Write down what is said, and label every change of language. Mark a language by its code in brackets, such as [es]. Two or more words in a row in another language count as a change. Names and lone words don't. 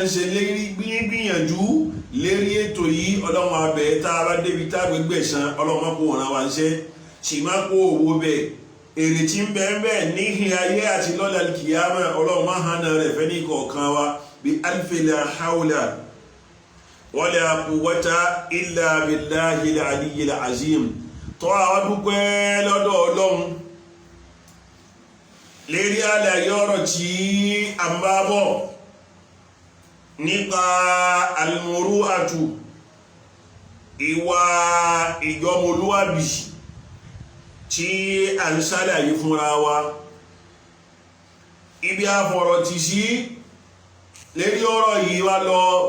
[yo] ń ṣe lérí gbìyànjú lérí ètò yìí ọlọ́run abẹ́ tá a bá débi tá a gbégbé san ọlọ́run má kó wọn wá ń ṣe sì má kó owó bẹ́ẹ̀ èrè tí ń bẹ́ẹ̀ bẹ́ẹ̀ níhìn ayé àti lọ́la kìyàmá ọlọ́run má hànà rẹ̀ fẹ́ ní kọ̀ọ̀kan wa bí [ar] ألفلا حول ولا قوة إلا بالله العلي العظيم [yo] tọ́ àwọn dúpẹ́ lọ́dọ̀ ọlọ́run lérí àlàyé ọ̀rọ̀ tí a ń bá bọ̀ nípa al-muru'atu ìwà ìjọmọlúwàbí tí a ń ṣàlàyé fúnra wa ibi àfọ̀rọ̀ ti sí lérí ọ̀rọ̀ yìí wá lọ